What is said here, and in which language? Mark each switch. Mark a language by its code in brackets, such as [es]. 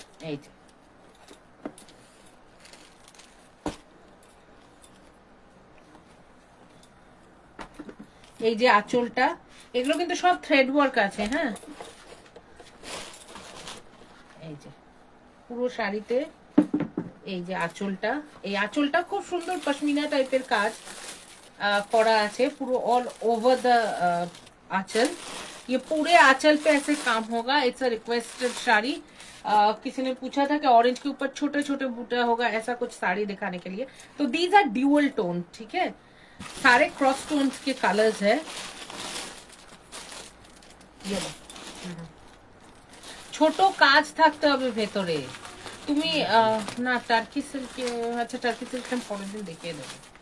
[bn] এই যে এই যে আঁচলটা, এগুলো কিন্তু সব থ্রেড ওয়ার্ক আছে। হ্যাঁ, এই যে পুরো শাড়িতে এই যে আঁচলটা, এই আঁচলটা খুব সুন্দর পশমিনা টাইপের কাজ करा আছে [hi] पूरा ऑल ओवर द आंचल। ये पूरे आंचल पे ऐसे काम होगा। [en] It's a requested sari. [hi] किसी ने पूछा था कि ऑरेंज के ऊपर छोटे छोटे बूटा होगा, ऐसा कुछ साड़ी दिखाने के लिए। तो [en] these are dual tone, [hi] ठीक है, सारे क्रॉस टोन्स के कलर्स है। [bn] ये ছোট কাজ থাকতে হবে ভেতরে। তুমি না টার্কি সিল্ক, আচ্ছা টার্কি সিল্ক আমি পরের দিন দেখিয়ে দেবো।